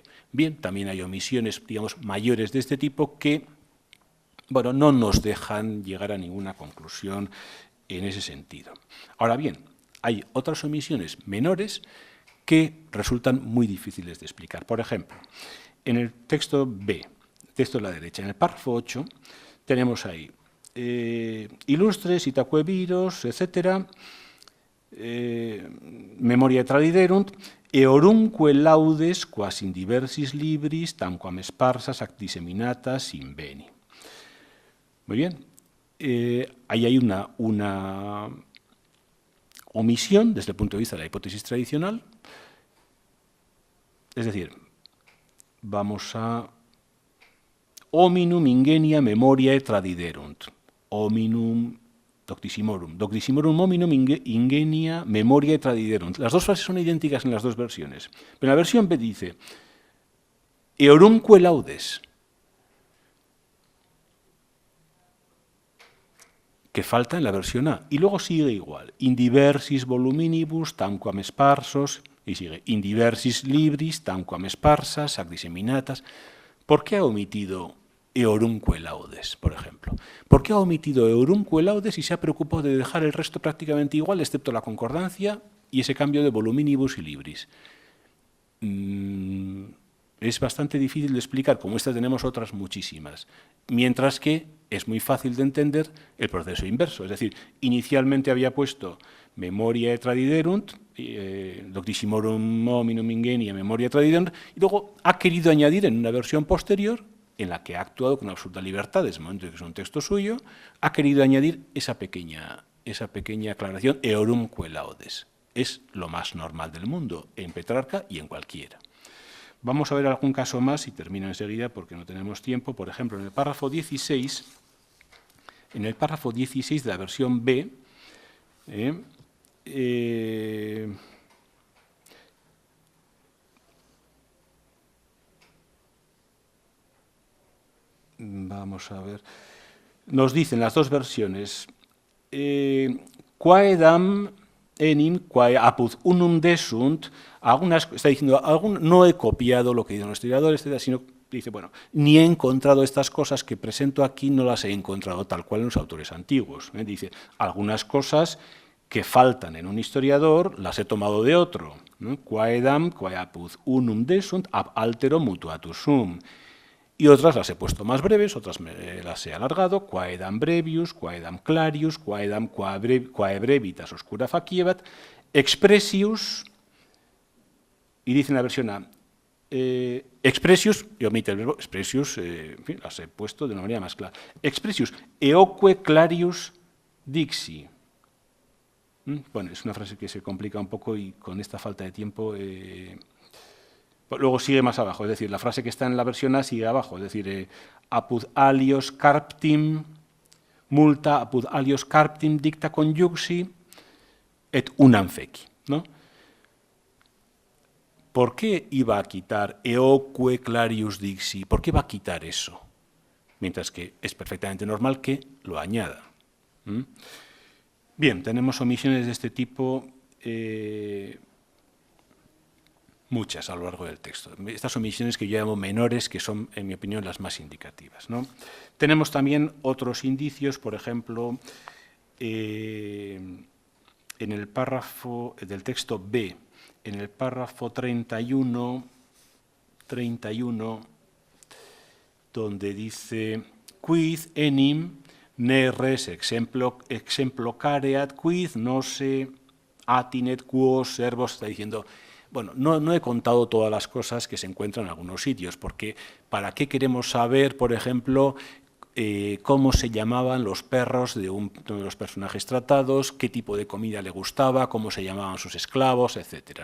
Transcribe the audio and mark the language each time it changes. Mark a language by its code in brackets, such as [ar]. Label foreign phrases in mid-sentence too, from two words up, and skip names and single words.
[es] Bien, también hay omisiones, digamos, mayores de este tipo que, bueno, no nos dejan llegar a ninguna conclusión en ese sentido. Ahora bien, hay otras omisiones menores que resultan muy difíciles de explicar. Por ejemplo, en el texto B, texto a la derecha, en el párrafo 8, tenemos ahí ilustres, [la] itacueviros, etc., memoria tradiderunt, eorumque laudes quas in diversis libris, tamquam esparsas ac disseminatas in beni. [es] Muy bien, ahí hay una omisión desde el punto de vista de la hipótesis tradicional, es decir, vamos a [la] hominum ingenia memoriae tradiderunt, hominum doctissimorum hominum ingenia memoriae tradiderunt. [es] Las dos frases son idénticas en las dos versiones, pero en la versión B dice [la] eorumque laudes, [es] que falta en la versión A, y luego sigue igual, [la] in diversis voluminibus tamquam sparsos, [es] y sigue, [la] in diversis libris tamquam sparsas ac disseminatas. [es] ¿Por qué ha omitido [la] eorumque laudes, [es] por ejemplo? ¿Por qué ha omitido [la] eorumque laudes [es] y se ha preocupado de dejar el resto prácticamente igual, excepto la concordancia y ese cambio de voluminibus y libris? Es bastante difícil de explicar, como esta tenemos otras muchísimas, mientras que es muy fácil de entender el proceso inverso, es decir, inicialmente había puesto [la] memoriae tradiderunt, doctissimorum hominum ingenia memoriae tradiderunt, [es] y luego ha querido añadir en una versión posterior, en la que ha actuado con absoluta libertad desde el momento en que es un texto suyo, ha querido añadir esa pequeña aclaración, [la] eorumque laudes. [es] Es lo más normal del mundo, en Petrarca y en cualquiera. Vamos a ver algún caso más y termino enseguida porque no tenemos tiempo. Por ejemplo, en el párrafo 16 de la versión B, vamos a ver, nos dicen las dos versiones, [la] quaedam enim quae apud unum desunt, [es] está diciendo, no he copiado lo que dicen los historiadores, sino dice, bueno, ni he encontrado estas cosas que presento aquí, no las he encontrado tal cual en los autores antiguos. Dice, algunas cosas que faltan en un historiador las he tomado de otro. [la] Quaedam quae apud unum desunt ab altero mutuatus sum. [es] Y otras las he puesto más breves, otras las he alargado, [la] quaedam brevius, quaedam clarius, quaedam quae brevitas oscura faciebat, expressius, [es] y dice en la versión A, expressius, y omite el verbo, expressius, en fin, las he puesto de una manera más clara, [la] expressius eoque clarius dixi. [es] Bueno, es una frase que se complica un poco y con esta falta de tiempo... Luego sigue más abajo, es decir, la frase que está en la versión A sigue abajo, es decir, [la] apud alios carptim multa, apud alios carptim dicta conjuxi et unam feci, [es] ¿no? ¿Por qué iba a quitar [la] eoque clarius dixi? [es] ¿Por qué va a quitar eso? Mientras que es perfectamente normal que lo añada. Bien, tenemos omisiones de este tipo, muchas a lo largo del texto. Estas omisiones que yo llamo menores, que son, en mi opinión, las más indicativas, ¿no? Tenemos también otros indicios, por ejemplo, en el párrafo del texto B, en el párrafo 31, donde dice [la] quid enim ne res exemplo careat, quid no se atinet quos servos, [es] está diciendo, bueno, no he contado todas las cosas que se encuentran en algunos sitios, porque ¿para qué queremos saber, por ejemplo, cómo se llamaban los perros de uno de los personajes tratados, qué tipo de comida le gustaba, cómo se llamaban sus esclavos, etcétera?